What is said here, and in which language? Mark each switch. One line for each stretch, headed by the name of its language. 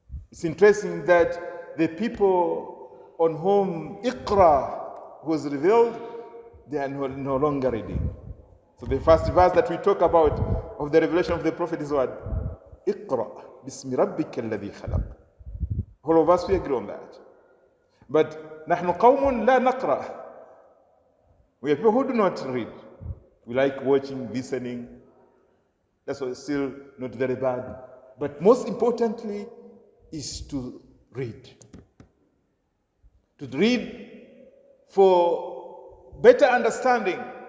English: It's interesting that the people on whom Iqra was revealed, they are no longer reading. So the first verse that we talk about of the revelation of the Prophet is what?
Arabic: Iqra bismi rabbika alladhi khalaq.
English: All of us, we agree on that. But
Arabic: نحن قوم لا نقرأ.
English: We are people who do not read. We like watching, listening. That's why it's still not very bad. But most importantly is to read. To read for better understanding.